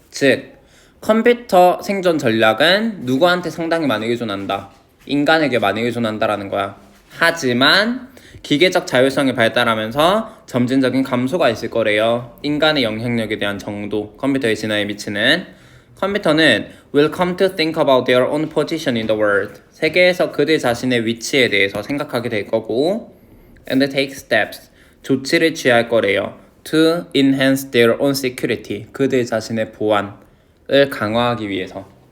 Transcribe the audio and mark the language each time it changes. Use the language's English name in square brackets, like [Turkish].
[Korean] 즉, 컴퓨터 생존 전략은 누구한테 상당히 많이 의존한다. 인간에게 많이 의존한다라는 거야. 하지만 기계적 자율성이 발달하면서 점진적인 감소가 있을 거래요. 인간의 영향력에 대한 정도, 컴퓨터의 진화에 미치는. [English] 컴퓨터는 will come to think about their own position in the world. [Korean] 세계에서 그들 자신의 위치에 대해서 생각하게 될 거고, [English] and take steps, [Korean] 조치를 취할 거래요. [English] to enhance their own security, [Korean] 그들 자신의 보안을 강화하기 위해서.